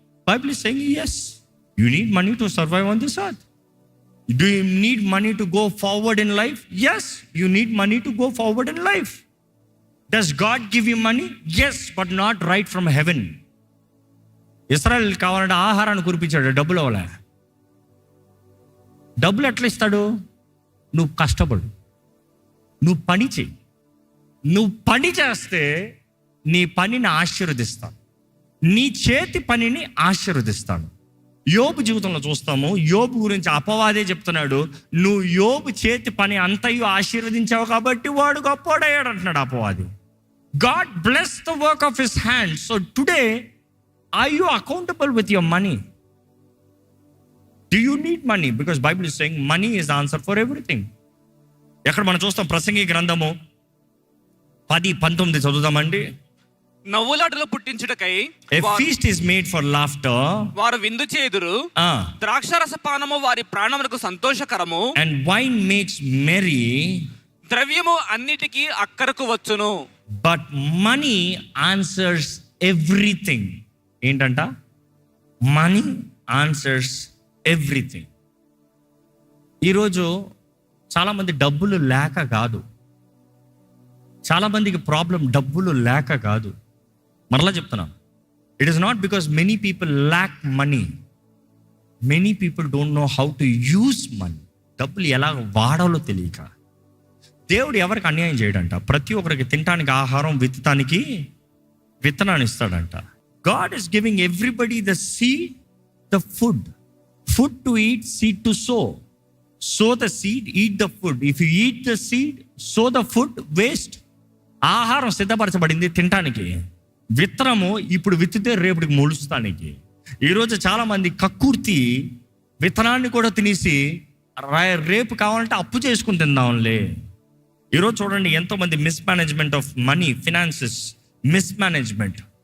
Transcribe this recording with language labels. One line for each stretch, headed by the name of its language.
English: Bible is saying yes, you need money to survive on this earth. Do you need money to go forward in life? Yes, you need money to go forward in life. Does God give you money? Yes, but not right from heaven.
Telugu: Israel కావాలంటే ఆహారాన్ని కురిపించాడు, డబ్బులు అవ్వలే. డబ్బులు ఎట్లా ఇస్తాడు? నువ్వు కష్టపడు, నువ్వు పని చెయ్యి. నువ్వు పని చేస్తే నీ పనిని ఆశీర్వదిస్తాను, నీ చేతి పనిని ఆశీర్వదిస్తాను. యోబు జీవితంలో చూస్తాము. యోబు గురించి అపవాదే చెప్తున్నాడు, నువ్వు యోబు చేతి పని అంతయు ఆశీర్వదించావు కాబట్టి వాడు గొప్పోడయ్యాడు అంటున్నాడు అపవాది.
English: God bless the work of his hand. So today are you accountable with your money? Do you need money? Because Bible is saying money is the answer for everything.
Telugu: ఎక్కడ మనం చూస్తాం? ప్రసంగి గ్రంథము 10:19 చదువుదామండి. నవ్వులాటలు పుట్టించుటకై
English: A feast is made for laughter.
Telugu: వారు విందు చేదురు. ద్రాక్షారస పానము వారి ప్రాణములకు సంతోషకరము.
English: And wine makes merry.
Telugu: ద్రవ్యము అన్నిటికీ అక్కరకు వచ్చును.
English: But money answers everything.
Telugu: ఏంటంట?
English: Money answers everything.
Telugu: ఈరోజు చాలామంది డబ్బులు లేక కాదు, చాలామందికి ప్రాబ్లం డబ్బులు లేక కాదు. మరలా చెప్తున్నాను,
English: It is not because many people lack money. Many people don't know how to use money.
Telugu: డబ్బులు ఎలా వాడాలో తెలియక. దేవుడు ఎవరికి అన్యాయం చేయడంట. ప్రతి ఒక్కరికి తినడానికి ఆహారం, విత్తడానికి విత్తనాన్ని ఇస్తాడంట.
English: God is giving everybody the seed, the food. Food to eat, seed to sow. Sow the seed, eat the food. If you eat the seed, sow the food, waste.
Telugu: ఆహారం సిద్ధపరచబడింది తినటానికి. విత్తనము ఇప్పుడు విత్తితే రేపటికి మొలుస్తానికి. ఈరోజు చాలామంది కక్కుర్తి విత్తనాన్ని కూడా తినేసి రేపు కావాలంటే అప్పు చేసుకుని తిందాంలే. ఈరోజు చూడండి, ఎంతోమంది
English: mismanagement of money,
Telugu: finances mismanagement.